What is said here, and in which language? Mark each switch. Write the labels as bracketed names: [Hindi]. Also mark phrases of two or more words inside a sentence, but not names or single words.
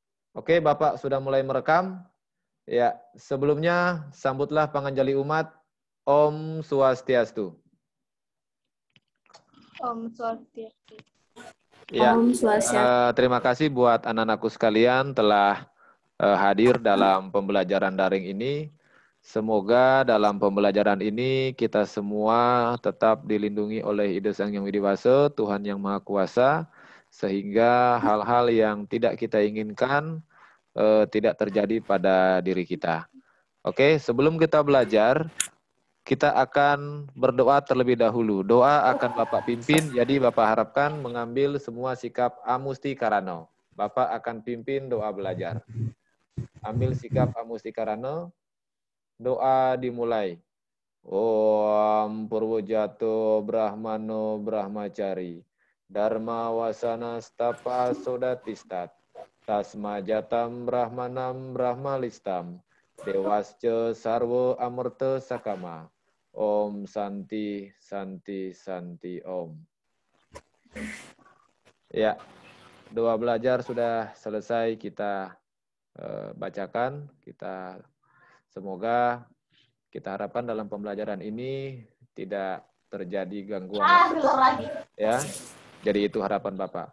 [Indonesian] Oke, Bapak sudah mulai merekam. Ya, sebelumnya sambutlah panganjali umat. [Sanskrit] Om Swastiastu. Om Swastiastu. [Indonesian] Ya, [Sanskrit] Om Swastiastu. [Indonesian] terima kasih buat anak-anakku sekalian telah hadir dalam pembelajaran daring ini. Semoga dalam pembelajaran ini kita semua tetap dilindungi oleh Ida Sang Yang Widi Wasa, Tuhan Yang Maha Kuasa, sehingga hal-hal yang tidak kita inginkan tidak terjadi pada diri kita. Oke, sebelum kita belajar, kita akan berdoa terlebih dahulu. Doa akan Bapak pimpin, jadi Bapak harapkan mengambil semua sikap amusti karano. Bapak akan pimpin doa belajar. Ambil sikap amusti karano, doa dimulai. [Sanskrit] Om Purwojato Brahmano Brahmacari, Dharma Wasana Stapa Sodatistat, Tasma Jatam Brahmanam Brahmalistam, Dewasca Sarwo Amerta Sakama. Om Santi, Santi, Santi Om. [Indonesian] Ya, doa belajar sudah selesai kita bacakan. Semoga kita harapkan dalam pembelajaran ini tidak terjadi gangguan. Ya, jadi itu harapan Bapak.